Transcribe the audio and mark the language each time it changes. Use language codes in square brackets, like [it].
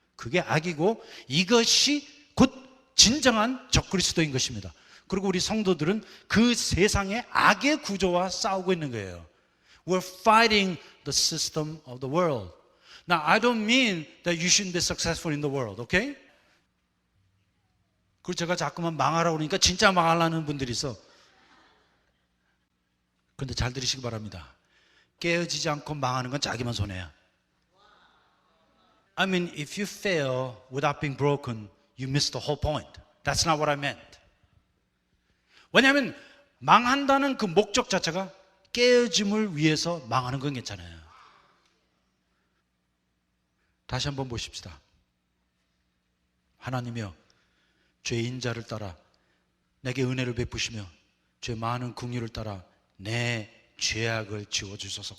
[ko] 그게 악이고 이것이 곧 진정한 적그리스도인 것입니다. 그리고 우리 성도들은 그 세상의 악의 구조와 싸우고 있는 거예요. [en] We're fighting the system of the world. Now, I don't mean that you shouldn't be successful in the world, okay? [ko] 그리고 제가 자꾸만 망하라고 그러니까 진짜 망하려는 분들이 있어. 그런데 잘 들으시기 바랍니다. 깨어지지 않고 망하는 건 자기만 손해야. [en] I mean, if you fail without being broken, you miss the whole point. That's not what I meant. [ko] 왜냐하면 망한다는 그 목적 자체가 깨어짐을 위해서 망하는 건 괜찮아요. 다시 한번 보십시다. 하나님이여 죄인 자를 따라 내게 은혜를 베푸시며 죄 많은 긍휼을 따라 내 죄악을 지워주소서.